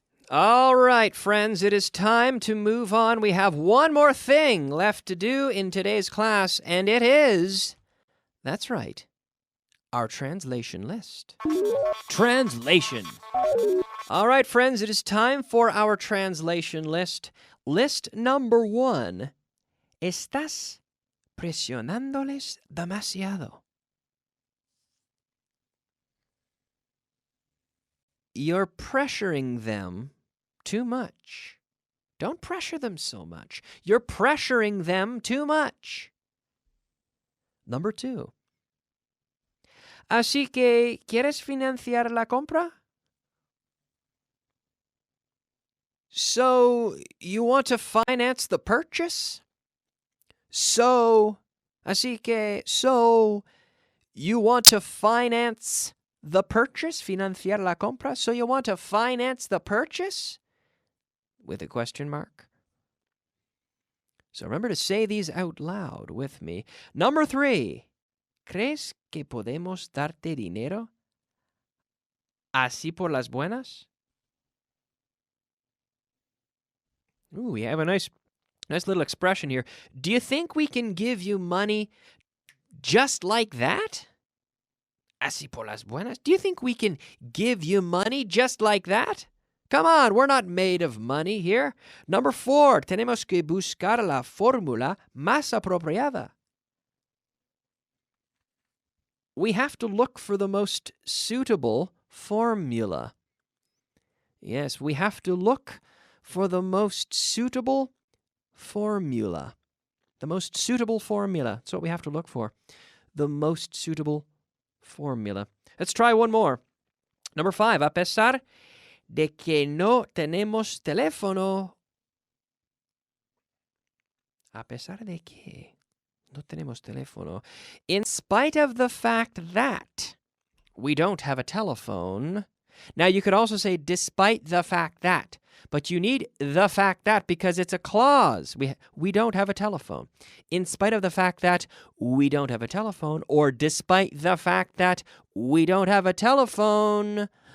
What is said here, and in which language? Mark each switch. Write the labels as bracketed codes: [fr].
[en] All right, friends, it is time to move on. We have one more thing left to do in today's class, and it is, that's right, our translation list. Translation. All right, friends, it is time for our translation list. List number 1. [es] Estás presionándoles demasiado. [en] You're pressuring them too much. Don't pressure them so much. You're pressuring them too much. Number 2. [es] Así que, ¿quieres financiar la compra? [en] So, you want to finance the purchase? So, [es] así que, [en] you want to finance the purchase? [es] Financiar la compra? [en] So you want to finance the purchase? With a question mark. So remember to say these out loud with me. Number 3. [es] ¿Crees que podemos darte dinero? ¿Así por las buenas? [en] Ooh, we have a nice little expression here. Do you think we can give you money just like that? [es] Así por las buenas? [en] Do you think we can give you money just like that? Come on, we're not made of money here. Number 4, [es] tenemos que buscar la fórmula más apropiada. [en] We have to look for the most suitable formula. Yes, we have to look for the most suitable formula. The most suitable formula. That's what we have to look for. The most suitable formula. Let's try one more. Number 5. [es] A pesar de que no tenemos teléfono. A pesar de que no tenemos teléfono. [en] In spite of the fact that we don't have a telephone. Now, you could also say despite the fact that. But you need the fact that because it's a clause. We don't have a telephone. In spite of the fact that we don't have a telephone, or despite the fact that we don't have a telephone.